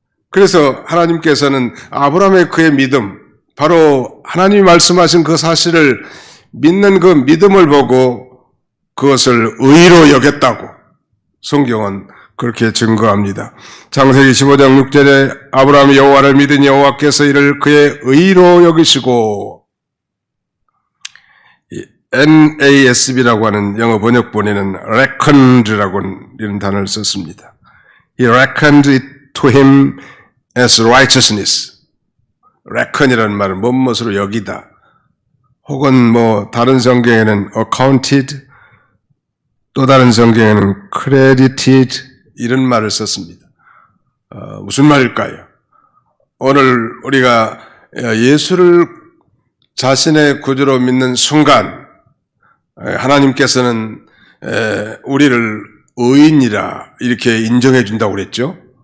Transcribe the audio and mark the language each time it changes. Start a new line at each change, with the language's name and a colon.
Korean: 그래서 하나님께서는 아브라함의 그의 믿음, 바로 하나님이 말씀하신 그 사실을 믿는 그 믿음을 보고 그것을 의로 여겼다고 성경은 그렇게 증거합니다. 창세기 15장 6절에 아브라함이 여호와를 믿은 여호와께서 이를 그의 의로 여기시고 NASB라고 하는 영어 번역본에는 reckoned라고 이런 단어를 썼습니다.
English: He reckoned it to him as righteousness.
Korean: reckon이라는 말은 무엇으로 여기다. 혹은 다른 성경에는 accounted, 또 다른 성경에는 credited 이런 말을 썼습니다. 무슨 말일까요? 오늘 우리가 예수를 자신의 구주로 믿는 순간 하나님께서는 우리를 의인이라 이렇게 인정해 준다고 그랬죠.